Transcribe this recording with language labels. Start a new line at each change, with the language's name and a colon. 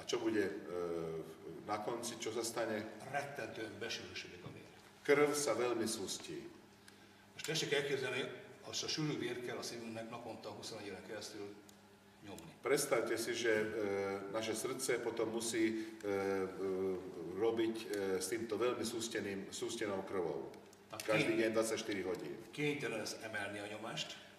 Slovak: A čo bude na konci, čo sa stane?
Hungarian: Rettentően besűrűsödik a vér.
Slovak: Krv sa veľmi sústí.
Hungarian: Most tessék elképzelni, azt a sűrű vér kell a szívünknek naponta 21 éven keresztül nyomni.
Slovak: Predstavte si, že naše srdce potom musí robiť s týmto veľmi sústenou krvou. Každý deň 24 hodín.
Hungarian: Kénytelen lesz emelni a nyomást,